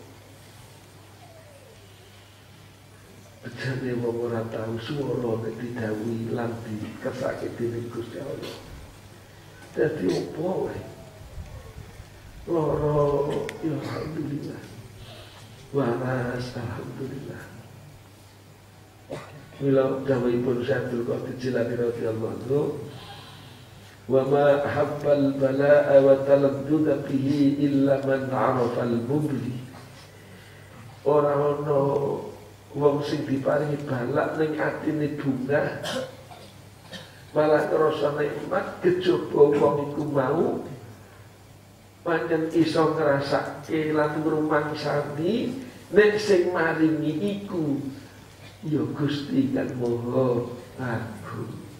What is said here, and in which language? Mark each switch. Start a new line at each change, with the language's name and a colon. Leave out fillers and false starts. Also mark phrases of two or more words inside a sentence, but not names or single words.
Javanese: Bejane wong ora tau swara nek didhawuhi lan dikesake dening Gusti Allah. Dadi opo wae. Loro ya alhamdulillah.
Arabic: Waras alhamdulillah.
Javanese: Mila dawuhipun
Arabic: Syaikhul Qadir Jilani رضي الله عنه، وما حب البلاء وتلذذ به إلا من عرف المبلي.
Javanese: Ora ana wong sing diparingi balak ning atine bungah malah ngrasa nikmat kejaba wong iku mau pancen iso ngrasake lan ngrumangsani nek sing maringi iku ya Gusti kang Maha Agung.